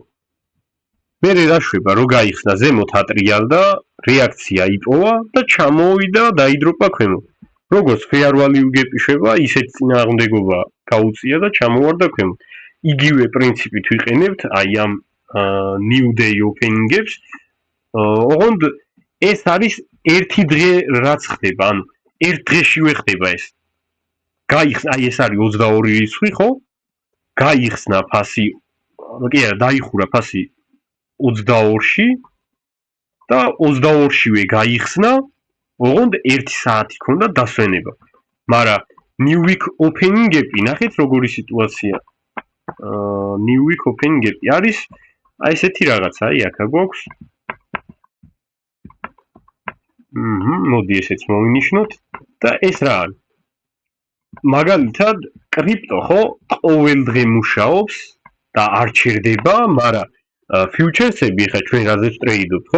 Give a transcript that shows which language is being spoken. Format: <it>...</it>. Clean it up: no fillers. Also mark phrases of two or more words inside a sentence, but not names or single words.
<ka>მერე რა შვება, რო გაიხსნა ზემოთ ატრიალდა, რეაქცია იპოვა და ჩამოვიდა, დაიდროპა ქვემოთ. როგორც ფეარვალი უგეპიშება, ისეთ წინააღმდეგობა გაუწია და ჩამოვარდა ქვემოთ. იგივე პრინციპით ვიყენებთ აი ამ</ka> <en>new day opening-</en> <ka>ებს. ოღონდ ეს არის ერთი დღე რაც ხდება, ანუ ერთ დღეშივე ხდება ეს. გაიხსნა, აი ეს არის 22 რიცხვი, ხო? გაიხსნა ფასი, კი არა, დაიხურა ფასი 22-ში და 22-შივე გაიხსნა, ოღონდ 1 საათი ქონდა დასვენება. მაგრამ</ka> <en>new week opening-</en> <ka>ები, ნახეთ როგორი სიტუაცია.</ka> <en>new week opening-</en> <ka>ები არის აი ესეთი რაღაცა, აი აქ გვაქვს. მოდი ესეც მოვინიშნოთ და ეს რა არის? მაგალითად, კრიპტო ხო ყოველ დღე მუშაობს და არ ჩერდება, მაგრამ ფიუჩერსები ხა ჩვენ რაზეც ტრეიდობთ, ხო?</ka>